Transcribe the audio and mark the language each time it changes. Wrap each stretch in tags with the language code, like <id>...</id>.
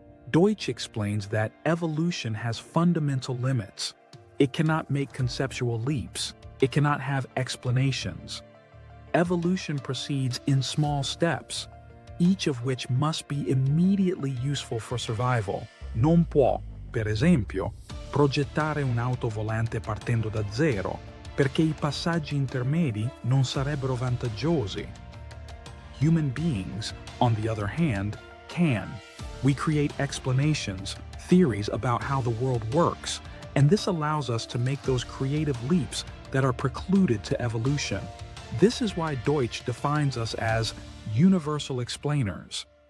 <en>Deutsch explains that evolution has fundamental limits. It cannot make conceptual leaps. It cannot have explanations. Evolution proceeds in small steps, each of which must be immediately useful for survival.</en> <it>Non può, per esempio, progettare un'auto volante partendo da zero, perché I passaggi intermedi non sarebbero vantaggiosi.</it> <en>Human beings, on the other hand, can. We create explanations, theories about how the world works, and this allows us to make those creative leaps that are precluded to evolution. This is why Deutsch defines us as universal explainers.</en>